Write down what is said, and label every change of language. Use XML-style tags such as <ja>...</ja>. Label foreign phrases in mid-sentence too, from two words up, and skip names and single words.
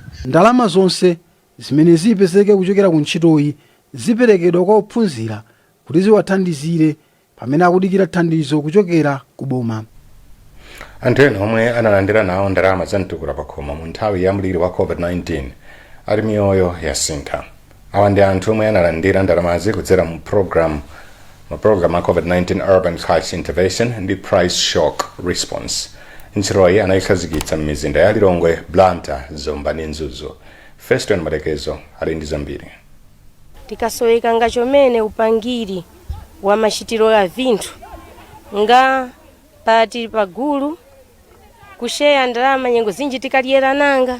<ny>Ndalama zonse zimene zipezeke kuchokera ku ntchitoyi ziperekedwa kwa ophunzira kuti ziwathandizire pamene akudikira thandizo kuchokera ku boma. Anthu ena omwe analandira nawo ndalama za mtukula pakhoma mu nthawi ya mliri wa COVID-19 ali miyoyo yasintha. Awa ndi anthu omwe analandira ndalamazi kudzera mu program a COVID-19 Urban Crisis Intervention ndi Price Shock Response. Ntchitoyi anayikhazikitsa m'mizinda ya Lilongwe, Blantyre, Zomwe ndi Mzuzu. Feston Malekezo ali ndi zambiri.</ny> <tum>tikasoweka ngachomene upangiri wa machitiro ya vinthu nga pati pagulu kusheya ndalama nyengo zinji tikadyera nanga.</tum>